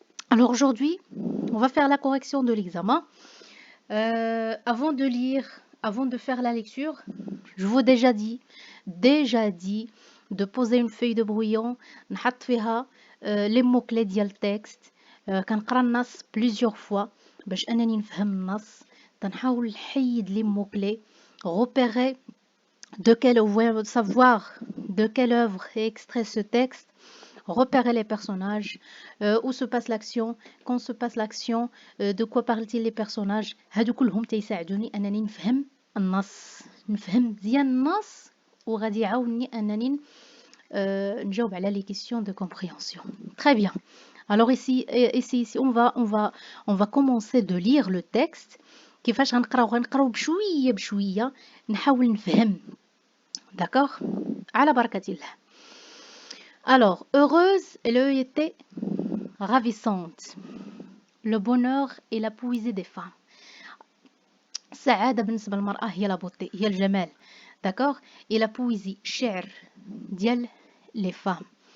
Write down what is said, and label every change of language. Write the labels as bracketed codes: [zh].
[fr] Alors aujourd'hui, on va faire la correction de l'examen. Avant de lire, avant de faire la lecture, je vous ai déjà dit de poser une feuille de brouillon, [ar] نحط فيها [fr] les mots-clés [ar] ديال التكست كنقرا النص [fr] plusieurs fois [ar] باش أنني نفهم النص تنحاول نحيد [fr] les mots-clés repérer de quelle savoir de quelle œuvre est extrait ce texte repérer les personnages, où se passe l'action, quand se passe l'action, de quoi parlent-ils les personnages. [ar] هادو كلهم تيساعدوني أنني نفهم النص نفهم مزيان النص وغادي يعاوني أنني نجاوب على [fr] les questions de compréhension. Très bien. Alors ici on va commencer de lire le texte. [ar] كيفاش غنقراو بشوية بشوية نحاول نفهم. D'accord. على بركة الله. [fr] Alors, heureuse, elle était ravissante. Le bonheur et la poésie des femmes. [ar] السعادة بالنسبة للمرأة هي [fr] la beauté, [ar] هي الجمال. [fr] D'accord? Et la poésie, [ar] شعر ديال [fr] les femmes.